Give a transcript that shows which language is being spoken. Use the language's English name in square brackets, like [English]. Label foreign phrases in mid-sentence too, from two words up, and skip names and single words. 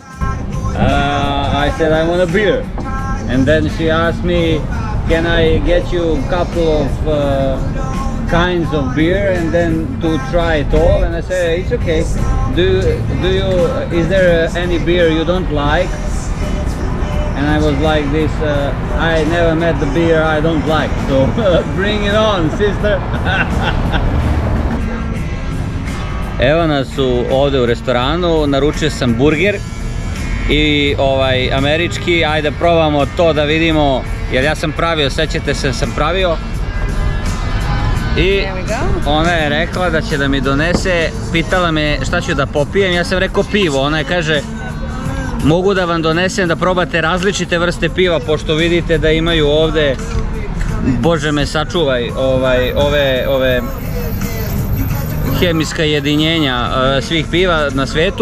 [English] I said I want a beer, and then she asked me, can I get you a couple of kinds of beer and then to try it all? And I said, it's okay. Is there any beer you don't like? And I was like this, I never met the beer I don't like, so bring it on, sister. [Serbian] Evo nas ovdje u restoranu, naručio sam burger i američki, ajde probamo to da vidimo, jer ja sam pravio, sećate se, sam pravio. I ona je rekla da će da mi donese, pitala me šta ću da popijem, ja sam rekao pivo, ona je kaže, mogu da vam donesem da probate različite vrste piva, pošto vidite da imaju ovdje, Bože me sačuvaj, ove hemijska jedinjenja svih piva na svetu.